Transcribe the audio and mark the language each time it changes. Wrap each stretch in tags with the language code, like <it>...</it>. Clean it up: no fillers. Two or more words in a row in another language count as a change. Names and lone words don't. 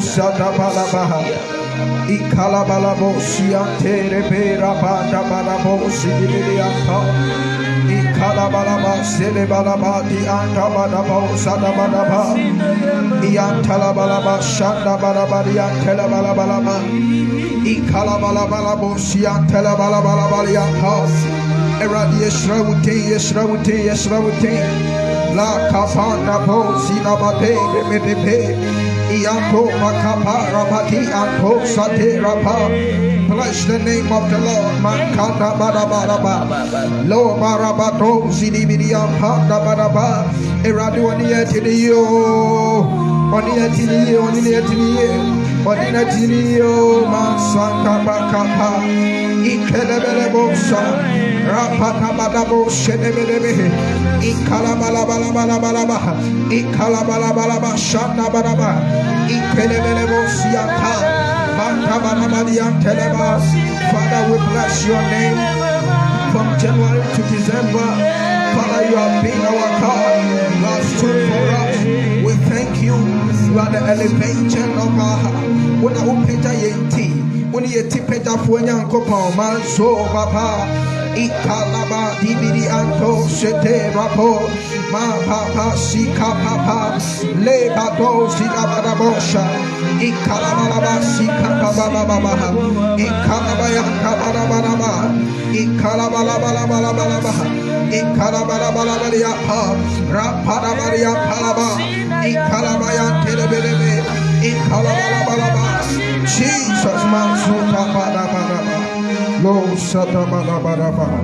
<en>shata balabaha ikala balabo siante repera banda balabo sibilianta ikala balaba sele balaba di anta balabo sada balaba iantala balaba shanda balaba di antala balaba ikala balaba siantala balaba lianta Eradi Yeshrawuti, La Kapana Po, Sinabate, Mepepe, Ianto Makapa, Rapati, Anto Sate Rapa. Bless the name of the Lord, Mankanda Badabaraba, Lo Barabato, Zidibidiam Panda Badaba, Eradi Oniatinio, Oniatinio, Mansanta Bakapa, Ikelebelebosa. Rapatamadabo Shedebelebe, Ikalabalabalaba, Ikalabalabalaba, Shandabaraba, Ikelebelebo Sianta, Bantabanabadian Teleba. Father, we bless your name from January to December. Father, you have been our God, you have stood for us. We thank you. You are the elevation of our heart. When I open the when you tip it up when you go, man, so papa. Ikalaba dibidi anto sete rapo ma papa sika papa le bato sika badabosha ikalaba sika papa baba ikalaba yanka badababa ikalaba la bala bala bala bala ikalaba la bala bala ya pa rapada bala ya palaba ikalaba yanke lebelebe ikalaba la bala bala Jesus man suta badababa Lo Satabalabaraba.</en>